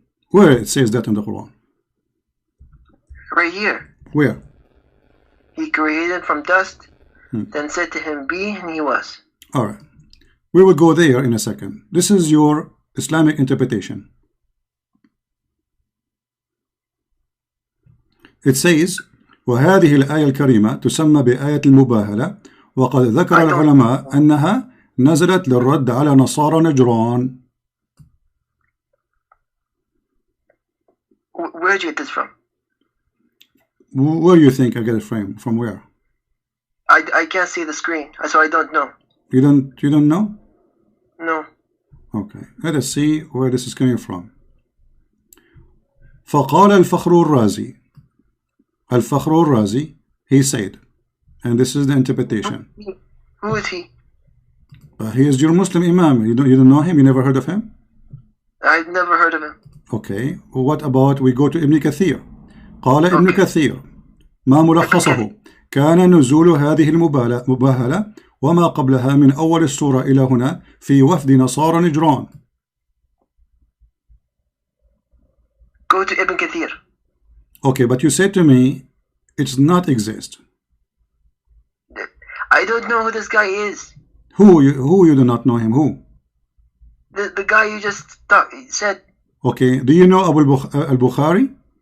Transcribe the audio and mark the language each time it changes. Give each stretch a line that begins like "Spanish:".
English: Where it says that in the Quran? Right here. Where? He created him from dust, then said to him be, and he was. Alright. We will go there in a second. This is your Islamic interpretation. It says
Arabic: وهذه الآية الكريمة تسمى بآية المباهلة وقد ذكر العلماء أنها نزلت للرد على نصارى نجران.
English: Where did you get this from? Where do you think I get it from where? I can't see the screen, so I don't know. You don't know? No. Okay, let us see where this is coming from.
Arabic: فقال الفخر الرازي.
English: الفخر الرازي, he said, and this is the interpretation. Who is he? He is your Muslim Imam. You don't know him? You never heard of him? I've never heard of him. Okay, what about we go to Ibn Kathir.
Arabic: قال ابن كثير ما ملخصه كان نزول هذه المباهلة وما قبلها من أول السورة إلى هنا في وفد نصارى نجران.
English: Go to Ibn Kathir. Okay, but you said to me it's not exist. I don't know who this guy is. Who you do not know him? Who? The guy you just said. Okay, do you know Abu al-Bukhari?